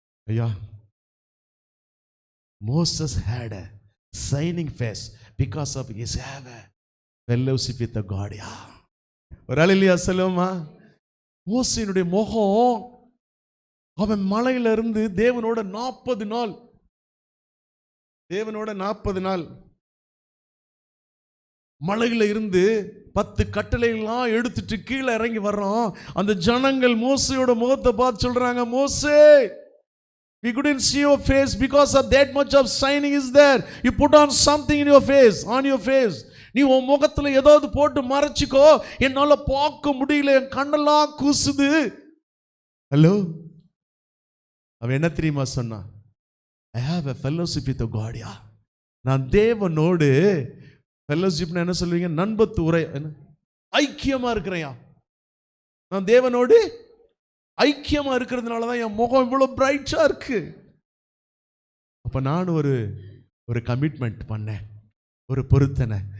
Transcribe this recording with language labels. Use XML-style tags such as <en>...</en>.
<en>ஐயா, Moses had a shining face because of his fellowship with the God.</en> <ta>ஒரு அல்லேலூயா சொல்லுவோமா? மோசேனுடைய முகம், அவன் மலையில இருந்து தேவனோட 40 நாள், தேவனோட 40 நாள் மலையில இருந்து 10 கட்டளைகள்லாம் எடுத்துட்டு கீழே இறங்கி வர்றோம். அந்த ஜனங்கள் மோசையோட முகத்தை பார்த்து சொல்றாங்க, மோசே,</ta> <en>we couldn't see your face because of that much of shining is there. You put on something in your face, on your face.</en> <ta>நீ உன் முகத்துல ஏதாவது போட்டு மறைச்சிக்கோ, என்னால பார்க்க முடியல, என் கண்ணெல்லாம் கூசுது. ஹலோ, அவன் என்ன தெரியுமா சொன்னா?</ta> <en>I have a fellowship with God.</en> <ta>நான் தேவனோடு ஃபெல்லோஷிப்னா என்ன சொல்லுவீங்க? நண்பத்து உரை, ஐக்கியமா இருக்கிறேன். நான் தேவனோடு ஐக்கியமா இருக்கிறதுனால தான் என் முகம் இவ்வளவு பிரைட்டா இருக்கு. அப்ப நான் ஒரு கமிட்மெண்ட் பண்ணேன், ஒரு பொருத்தனை.</ta>